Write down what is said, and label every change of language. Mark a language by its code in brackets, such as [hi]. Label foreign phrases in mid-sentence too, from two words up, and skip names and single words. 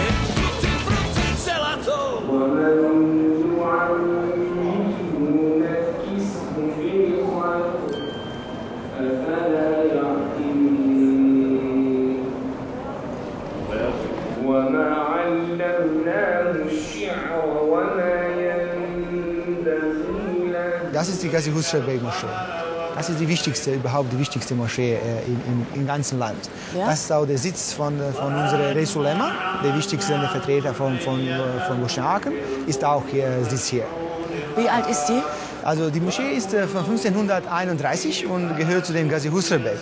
[it] Tutti frutti gelato. [ar] وما علمناه الشعر وما ينبغي له. [de] Das ist die Gazi Husrev-Beg-Moschee. Das ist die wichtigste, überhaupt die wichtigste Moschee im ganzen Land. Ja? Das ist auch der Sitz von unserem Resulema, der wichtigste Vertreter von Bosniaken, ist auch hier, sitzt hier. Wie alt ist die? Also die Moschee ist von 1531 und gehört zu dem Gazi Husrev-Beg.